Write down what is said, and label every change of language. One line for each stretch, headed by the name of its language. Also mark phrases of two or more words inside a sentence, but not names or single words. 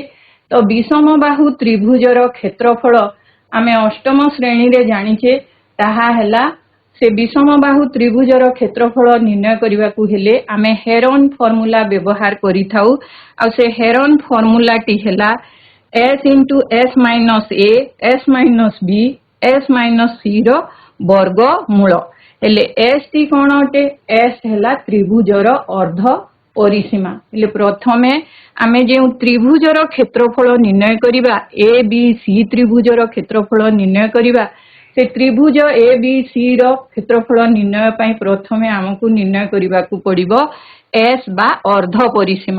Odia: ତ ବିଷମ ବାହୁ ତ୍ରିଭୁଜର କ୍ଷେତ୍ରଫଳ ଆମେ ଅଷ୍ଟମ ଶ୍ରେଣୀ ରେ ଜାଣିଛେ ତାହା ହେଲା ସେ ବିଷମ ବାହୁ ତ୍ରିଭୁଜର କ୍ଷେତ୍ରଫଳ ନିର୍ଣ୍ଣୟ କରିବାକୁ ହେଲେ ଆମେ ହେରନ ଫର୍ମୁଲା ବ୍ୟବହାର କରିଥାଉ। ଆ ସେ ହେରନ ଫର୍ମୁଲାଟି ହେଲା
English: s into s minus a s minus b s minus c
Odia: ର ବର୍ଗ ମୂଳ। ହେଲେ s ଟି କଣ ଅଟେ s ହେଲା ତ୍ରିଭୁଜର ଅର୍ଦ୍ଧ ପରିସୀମା। ହେଲେ ପ୍ରଥମେ ଆମେ ଯେ ତ୍ରିଭୁଜର କ୍ଷେତ୍ରଫଳ ନିର୍ଣ୍ଣୟ କରିବା ଏ ବି ସି ତ୍ରିଭୁଜର କ୍ଷେତ୍ରଫଳ ନିର୍ଣ୍ଣୟ କରିବା ସେ ତ୍ରିଭୁଜ ଏ ବି ସି ର କ୍ଷେତ୍ରଫଳ ନିର୍ଣ୍ଣୟ ପାଇଁ ପ୍ରଥମେ ଆମକୁ ନିର୍ଣ୍ଣୟ କରିବାକୁ ପଡ଼ିବ s ବା ଅର୍ଦ୍ଧ ପରିସୀମା।